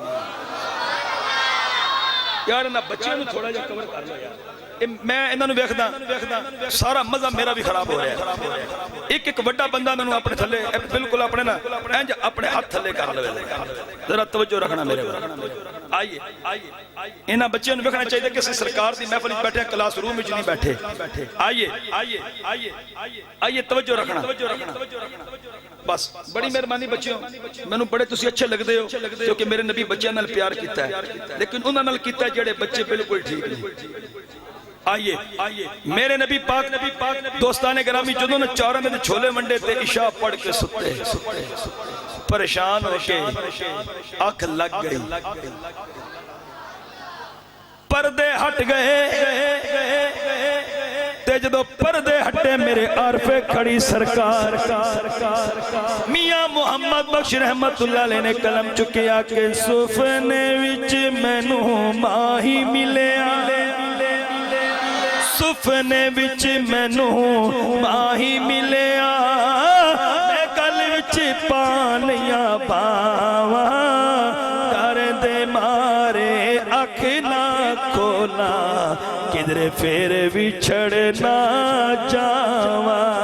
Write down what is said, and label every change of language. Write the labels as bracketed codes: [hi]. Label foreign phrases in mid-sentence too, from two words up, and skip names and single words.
[pa] ਯਾਰ ਇਹਨਾਂ ਬੱਚਿਆਂ ਨੂੰ ਥੋੜਾ ਜਿਹਾ ਕਵਰ ਕਰ ਲਓ ਯਾਰ ਮੈਂ ਇਹਨਾਂ ਨੂੰ ਵੇਖਦਾ ਸਾਰਾ ਮਜ਼ਾ ਮੇਰਾ ਵੀ ਖਰਾਬ ਹੋ ਰਿਹਾ ਇੱਕ ਵੱਡਾ ਬੰਦਾ ਮੈਨੂੰ ਆਪਣੇ ਥੱਲੇ ਬਿਲਕੁਲ ਆਪਣੇ ਨਾ ਇੰਜ ਆਪਣੇ ਹੱਥ ਥੱਲੇ ਕਰ ਲਵੇ ਜ਼ਰਾ ਤਵੱਜੋ ਰੱਖਣਾ ਮੇਰੇ ਵੱਲ ਆਈਏ ਇਹਨਾਂ ਬੱਚਿਆਂ ਨੂੰ ਵੇਖਣਾ ਚਾਹੀਦਾ ਕਿ ਅਸੀਂ ਸਰਕਾਰ ਦੀ ਮਹਿਫਿਲ ਵਿੱਚ ਬੈਠੇ [en] class room [pa] ਵਿੱਚ ਨਹੀਂ ਬੈਠੇ ਆਈਏ ਤਵੱਜੋ ਰੱਖਣਾ ਬਸ ਬੜੀ ਮਿਹਰਬਾਨੀ ਬੱਚਿਓ ਮੈਨੂੰ ਬੜੇ ਤੁਸੀਂ ਚੰਗੇ ਲਗਦੇ ਹੋ ਕਿਉਂਕਿ ਮੇਰੇ ਨਬੀ ਬੱਚਿਆਂ ਨਾਲ ਪਿਆਰ ਕੀਤਾ ਹੈ ਲੇਕਿਨ ਉਹਨਾਂ ਨਾਲ ਕੀਤਾ ਜਿਹੜੇ ਬੱਚੇ ਬਿਲਕੁਲ ਠੀਕ ਨਹੀਂ ਆਈਏ ਮੇਰੇ ਨਬੀ ਪਾਕ ਦੋਸਤਾਨੇ ਗਿਰਾਮੀ ਜਦੋਂ ਨੇ 4 ਆਨੇ ਦੇ ਛੋਲੇ ਵੰਡੇ ਤੇ ਇਸ਼ਾ ਪੜ੍ਹ ਕੇ ਸੁੱਤੇ ਪਰੇਸ਼ਾਨ ਹੋਕੇ ਅੱਖ ਲੱਗ ਗਈ ਪਰਦੇ ਹਟ ਗਏ ਤੇ ਜਦੋਂ ਪਰਦੇ ਹਟੇ ਮੇਰੇ ਆਰਿਫ਼ੇ ਖੜੀ ਸਰਕਾਰ ਮੀਆਂ ਮੁਹੰਮਦ ਬਖ਼ਸ਼ ਰਹਿਮਤੁੱਲਾਹ ਅਲੈਹ ਨੇ ਕਲਮ ਚੁੱਕਿਆ ਕੇ ਸੁਫ਼ਨੇ ਵਿੱਚ ਮੈਨੂੰ ਮਾਹੀ ਮਿਲਿਆ ਸੁਫ਼ਨੇ ਵਿੱਚ ਮੈਨੂੰ ਮਾਹੀ ਮਿਲਿਆ ਮੈਂ ਗਲ ਵਿੱਚ ਬਾਹਾਂ ਪਾਵਾਂ ਡਰ ਦੇ ਮਾਰੇ ਅੱਖ ਨਾ ਖੋਲ੍ਹਾਂ ਕਿਧਰੇ ਫਿਰ ਵਿਛੜ ਨਾ ਜਾਵਾਂ